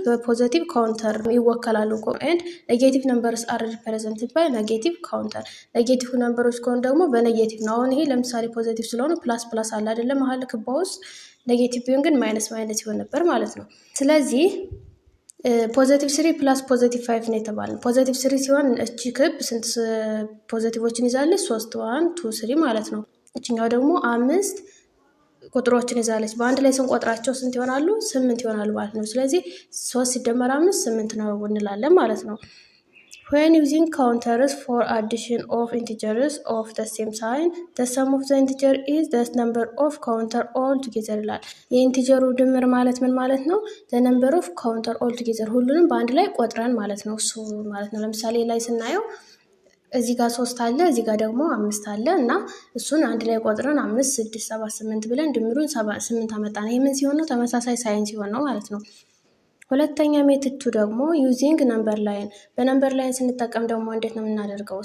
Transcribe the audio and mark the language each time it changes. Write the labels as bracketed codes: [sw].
[am] በፖዚቲቭ ካውንተር ይወከላሉ። [en] ኤንድ ኔጌቲቭ ነምበርስ አር ሪፕሬዘንትድ ባይ ኔጌቲቭ ካውንተር [am] ኔጌቲቭ ነምበሮች ከሆኑ ደግሞ በኔጌቲቭ ነው። አሁን ይሄ ለምሳሌ ፖዚቲቭ ስለሆነ ፕላስ አለ አይደለም መሀል ክባ ውስጥ። ኔጌቲቭ ቢሆን ግን ማይነስ ይሆን ነበር ማለት ነው። ስለዚህ +3 + +5 ነው የተባለው። +3 ሲሆን እቺ ክብ ስንት ፖዚቲቮችን ይዛለች? 3 1 2 3 ማለት ነው። እቺኛው ደግሞ 5 ቁጥሮችን ይዛለች። በአንድ ላይ ስንቆጥራቸው ስንት ይሆናሉ? 8 ይሆናሉ ማለት ነው። ስለዚህ 3 ሲደመር 5 8 ነው እንላለን ማለት ነው። [en] when using counters for addition of integers of the same sign the sum of the integer is the number of counter all together [am] ይላል። የኢንቲጀሩ ድምር ማለት ምን ማለት ነው? [en] the number of counter all together [am] ሁሉንም በአንድ ላይ ቆጥረን ማለት ነው። እሱ ማለት ነው። ለምሳሌ ላይ ስናየው እዚህ ጋር 3 አለ፣ እዚህ ጋር ደግሞ 5 አለ እና እሱን አንድ ላይ ቆጥረን 5 6 7 8 ብለን ድምሩን 8 አመጣን። ይሄ ምን ሲሆን ነው? ተመሳሳይ ሳይን ሲሆን ነው ማለት ነው። ሁለተኛ ሜትድ 2 ደግሞ [en] ዩዚንግ ነምበር ላይን [am] በነምበር ላይን ስንጠቀም ደግሞ እንዴት ነው የምናደርገው?